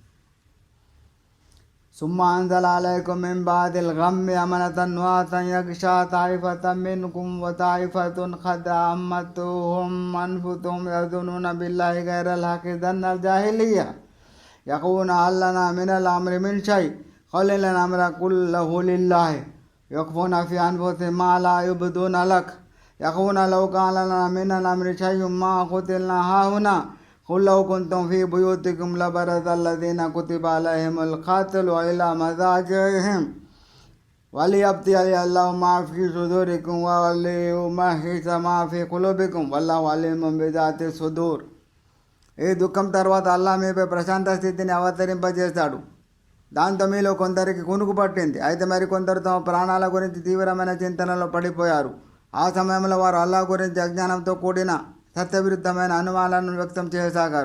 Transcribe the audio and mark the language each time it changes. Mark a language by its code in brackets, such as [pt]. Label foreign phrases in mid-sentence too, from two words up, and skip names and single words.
[ar] ثم أنزل عليكم من بعد الغم أمنة نعاسا يغشى طائفة منكم وطائفة قد أهمتهم أنفسهم يظنون بالله غير الحق ظن الجاهلية يقولون هل لنا من الأمر من شيء قل إن الأمر كله لله يخفون في أنفسهم ما لا يبدون لك يقولون لو كان لنا من الأمر شيء ما قتلنا هاهنا قل لو كنتم في بيوتكم لبرز الذين كتب عليهم القتل إلى مضاجعهم وليبتلي الله ما في صدوركم وليمحص ما في قلوبكم والله عليم بذات الصدور. [te] ఈ దుఃఖం తర్వాత అల్లాహ్ మీపై ప్రశాంత స్థితిని అవతరింపజేశాడు. దాంతో మీలో కొందరికి కునుకు పట్టింది. అయితే మరికొందరు తమ ప్రాణాల గురించి తీవ్రమైన చింతనలో పడిపోయారు. ఆ సమయంలో వారు అల్లాహ్ గురించి అజ్ఞానంతో కూడిన సత్యవిరుద్ధమైన అనుమానాలను వ్యక్తం చేయసాగారు.